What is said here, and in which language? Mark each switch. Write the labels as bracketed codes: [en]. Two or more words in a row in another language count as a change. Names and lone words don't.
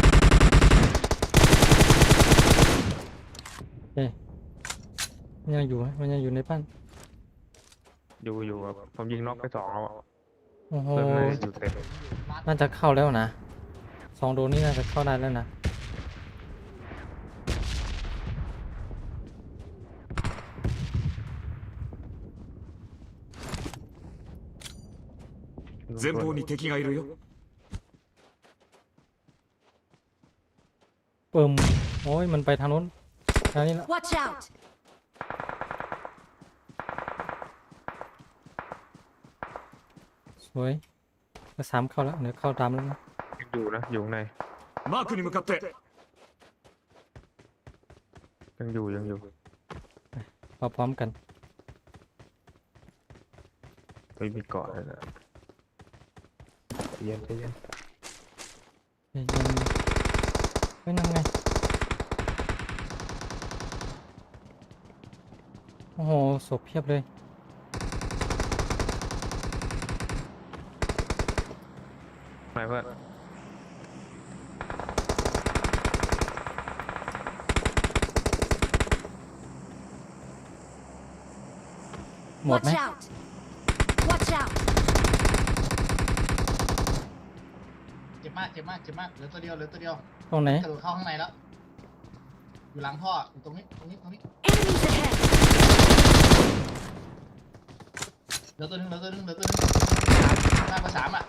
[th] เอ๊ะมันยังอยู่ไหมมันยังอยู่ในบ้าน อยู่ครับผมยิงน็อกไป2แล้วอะ โอ้โห เพิ่มเลยอยู่เต็ม น่าจะเข้าแล้วนะ2 โดนนี่น่าจะเข้าได้แล้วนะ [ja] 前方に敵がいるよ [th] เปิ่มโอ้ยมันไปทางนู้นทางนี้แล้ว [en] Watch out! [th] สวยก็3เข้าแล้วเดี๋ยวเข้าตามแล้วนะ ยังอยู่นะอยู่ข้างใน [ja] マークに向かって [th] ยังอยู่ พร้อมๆกัน ไม่มีเกาะเลยนะใจเย็น เฮ้ยยังเฮ้ยนั่นไงโอ้โหศพเพียบเลย ไหนเพื่อน หมดไหม [en] Watch out! Watch out! [th] เจ็บมากเจ็บมากเจ็บมากเหลือตัวเดียวเหลือตัวเดียว ตรงไหน กระโดดเข้าข้างในแล้ว อยู่หลังท่ออยู่ตรงนี้ตรงนี้ตรงนี้ [en] Enemies ahead! [th] เหลือตัวหนึงเหลือตัวหนึงเหลือตัวหนึงหน้าประสามอ่ะ